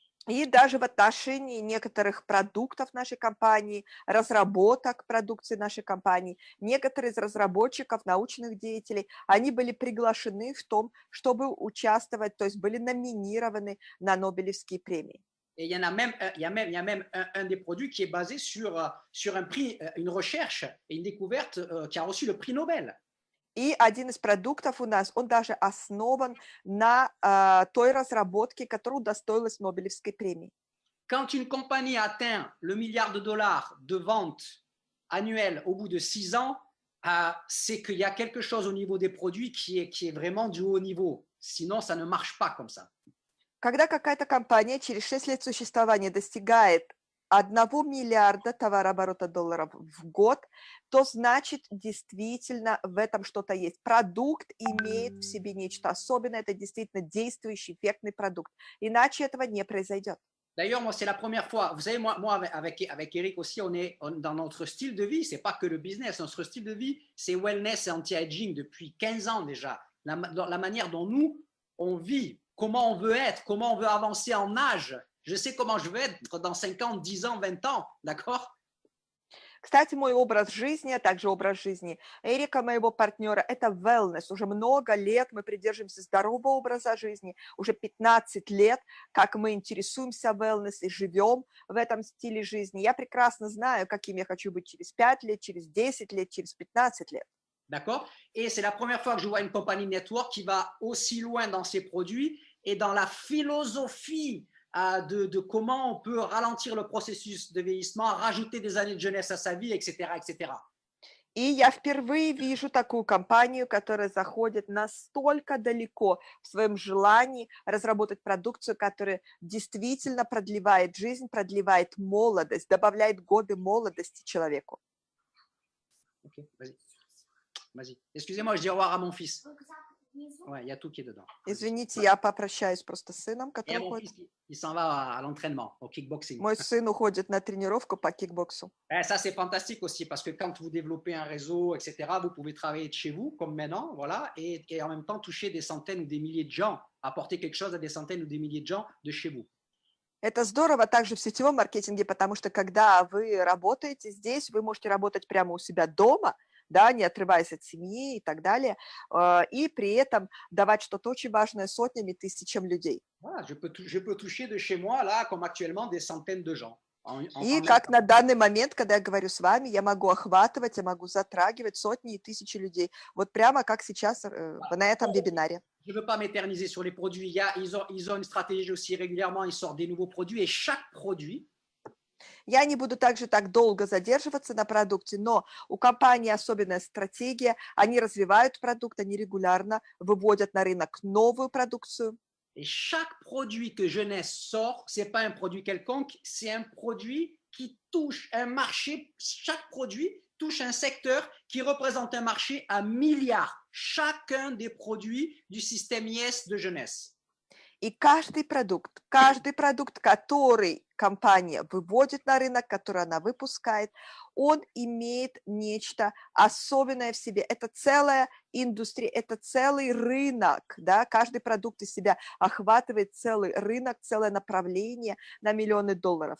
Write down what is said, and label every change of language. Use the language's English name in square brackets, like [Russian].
[Russian] И даже в отношении некоторых продуктов нашей компании, разработок продукции нашей компании, некоторые из разработчиков, научных деятелей, они были приглашены в том, чтобы участвовать, то есть были номинированы на Нобелевские премии. [French] Et il y a même un des produits qui est basé sur un prix, une recherche et une découverte qui a reçu le prix Nobel. [Russian] И один из продуктов у нас, он даже основан на той разработке, которая удостоилась Нобелевской премии. [French] Quand une compagnie atteint le milliard de dollars de ventes annuelles au bout de 6 ans, c'est qu'il y a quelque chose au niveau des produits qui est vraiment du haut niveau. Sinon, ça ne marche pas comme ça. [Russian] Когда какая-то компания через 6 лет существования достигает 1 миллиарда товарооборота долларов в год, то значит действительно в этом что-то есть. Продукт имеет в себе нечто особенное, это действительно действующий, эффектный продукт. Иначе этого не произойдет. [French] D'ailleurs, moi, c'est la première fois. Vous savez, moi avec Eric aussi, on est dans notre style de vie. C'est pas que le business. Notre style de vie, c'est wellness et anti-aging depuis 15 ans déjà. La manière dont nous, on vit, comment on veut être, comment on veut avancer en âge. Je sais comment je veux être dans 5 ans, 10 ans, 20 ans, d'accord? [Russian] Кстати, мой образ жизни, а также образ жизни Эрика, моего партнера, это wellness. Уже много лет мы придерживаемся здорового образа жизни. Уже 15 лет, как мы интересуемся wellness и живем в этом стиле жизни. Я прекрасно знаю, каким я хочу быть через 5 лет, через 10 лет, через 15 лет. [French] D'accord? Et c'est la première fois que je vois une compagnie network qui va aussi loin dans ses produits et dans la philosophie de comment on peut ralentir le processus de vieillissement, rajouter des années de jeunesse à sa vie, etc., etc. [Russian] И я впервые вижу такую компанию, которая заходит настолько далеко в своем желании разработать продукцию, которая действительно продлевает жизнь, продлевает молодость, добавляет годы молодости человеку. [French] Ok, vas-y. Excusez-moi, je dis au revoir à mon fils. Ouais, il y a tout qui est dedans. [Russian] Извините, я попрощаюсь просто с сыном, [French] Et [Russian] который [French] mon [Russian] уходит. [French] fils, il s'en va à l'entraînement, au kickboxing. [Russian] Мой сын уходит на тренировку по кикбоксу. [French] Ça, c'est fantastique aussi parce que quand vous développez un réseau, etc., vous pouvez travailler de chez vous, comme maintenant, voilà, et en même temps toucher des centaines ou des milliers de gens, apporter quelque chose à des centaines ou des milliers de gens de chez vous. [Russian] Это здорово также в сетевом маркетинге, потому что когда вы работаете здесь, вы можете работать прямо у себя дома, да, не отрываясь от семьи и так далее, и при этом давать что-то очень важное сотнями, тысячам людей. [French] Voilà, je peux toucher de chez moi, là, comme actuellement, des centaines de gens. [Russian] И как на данный момент, когда я говорю с вами, я могу охватывать, я могу затрагивать сотни и тысячи людей. Вот прямо как сейчас на этом вебинаре. [French] je veux pas m'éterniser sur les produits. Ils ont une stratégie aussi régulièrement, ils sortent des nouveaux produits et chaque produit, [Russian] Я не буду также так долго задерживаться на продукте, но у компании особенная стратегия, они развивают продукт, они регулярно выводят на рынок новую продукцию. [French] et chaque produit que Jeunesse sort, c'est pas un produit quelconque, c'est un produit qui touche un marché. Chaque produit touche un secteur qui représente un marché à milliards. Chacun des produits du système IS de Jeunesse. [Russian] И каждый продукт, который компания выводит на рынок, который она выпускает, он имеет нечто особенное в себе. Это целая индустрия, это целый рынок, да? Каждый продукт из себя охватывает целый рынок, целое направление на миллионы долларов.